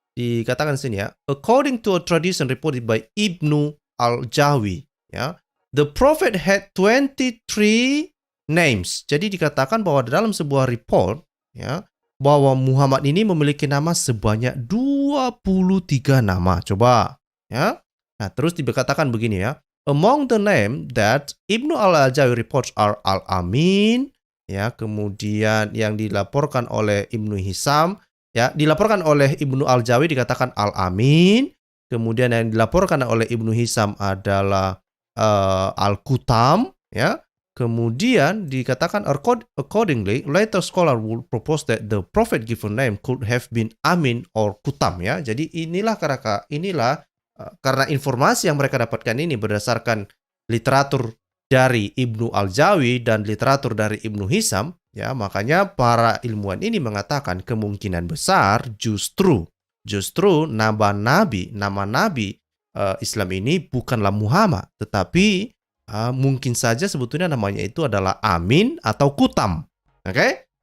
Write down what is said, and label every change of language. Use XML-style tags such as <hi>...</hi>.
<id>Dikatakan di sini,</id> <en>ya, according to a tradition reported by Ibnu Al-Jawi, ya, the prophet had 23 names.</en> <id>Jadi dikatakan bahwa dalam sebuah report, ya, bahwa Muhammad ini memiliki nama sebanyak 23 nama. Coba, ya. Nah, terus dikatakan begini, ya.</id> <en>Among the name that Ibnu Al-Jawi reports are Al-Amin,</en> <id>ya, kemudian yang dilaporkan oleh Ibnu Hisam, ya, dilaporkan oleh Ibnu Al-Jawi dikatakan Al-Amin, kemudian yang dilaporkan oleh Ibnu Hisam adalah Al-Kutam, ya. Kemudian dikatakan</id> <en>accordingly, later scholar will propose that the prophet given name could have been Amin or Kutam, ya.</en> <id>Jadi inilah karena informasi yang mereka dapatkan ini berdasarkan literatur dari Ibnu Al-Jawi dan literatur dari Ibnu Hisam, ya, makanya para ilmuwan ini mengatakan kemungkinan besar justru nama nabi Islam ini bukanlah Muhammad, tetapi mungkin saja sebetulnya namanya itu adalah Amin atau Kutam. Oke?</id>